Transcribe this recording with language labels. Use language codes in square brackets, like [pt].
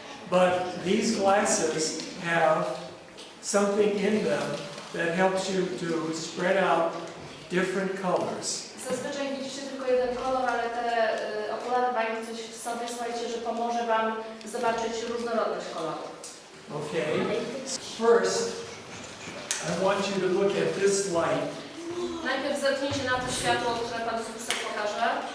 [en] But these glasses have something in them that helps you to spread out different colors. [pl] Zazwyczaj widzicie tylko jeden kolor, ale te okulary mają coś w sobie, słuchajcie, że pomoże Wam zobaczyć różnorodność kolorów. [en] Okay. First, I want you to look at this light. [pl] Najpierw zerknijcie na to światło, które Pan profesor pokaże.